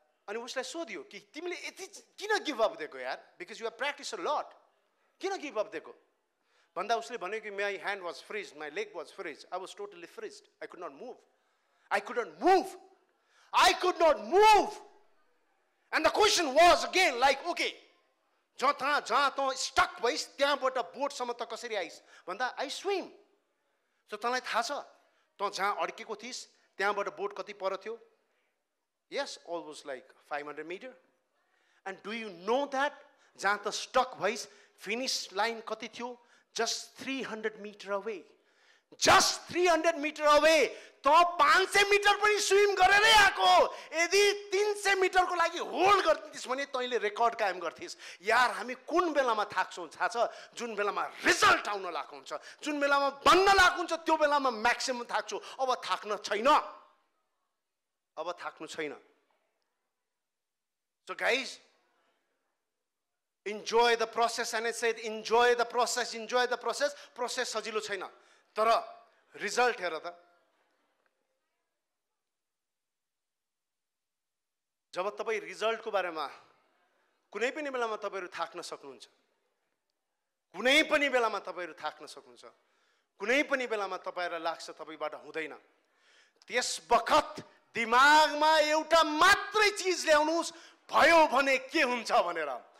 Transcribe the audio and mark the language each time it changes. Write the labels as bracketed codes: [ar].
[ne] अनि उसलाई सोध्यो कि तिमीले यति किन गिभ अप दिएको यार, [en] because you have practice a lot, [ne] किन गिभ अप दिएको भन्दा उसले भन्यो कि [en] My hand was freeze, my leg was freeze, I was totally freeze, I could not move, I could not move, I could not move. And the question was again like okay, [ne] जहाँ तँ stock भइस् त्यहाँबाट बोटसम्म त कसरी ice भन्दा [en] I swim. [ne] So तँलाई थाहा छ तँ जहाँ अड्केको थिइस् त्यहाँबाट बोट कति पर थियो? [en] Yes, almost like 500 metre. And do you know that [ne] जहाँ त स्टक भइस् फिनिस लाइन कति थियो? [en] Just 300 metre away, just 300 metre away. [ne] त 500 मिटर पनि स्विम गरेरै आएको, यदि 300 मिटरको लागि होल्ड गर्थिस् भने तैँले रेकर्ड कायम गर्थिस्। यार हामी कुन बेलामा थाक्छौँ थाहा छ? जुन बेलामा रिजल्ट आउन लागेको हुन्छ, जुन बेलामा बन्न लागेको हुन्छ, त्यो बेलामा म्याक्सिमम थाक्छु। अब थाक्न छैन, अब थाक्नु छैन। [en] So guys, enjoy the process, and I said enjoy the process, enjoy the process. [ne] Process सजिलो छैन, तर रिजल्ट हेर त। जब तपाईँ रिजल्टको बारेमा कुनै पनि बेलामा तपाईँहरू थाक्न सक्नुहुन्छ, कुनै पनि बेलामा तपाईँहरू थाक्न सक्नुहुन्छ, कुनै पनि बेलामा तपाईँहरूलाई लाग्छ तपाईँबाट हुँदैन, त्यस बखत दिमागमा एउटा मात्रै चिज ल्याउनुहोस्, भयो भने के हुन्छ भनेर।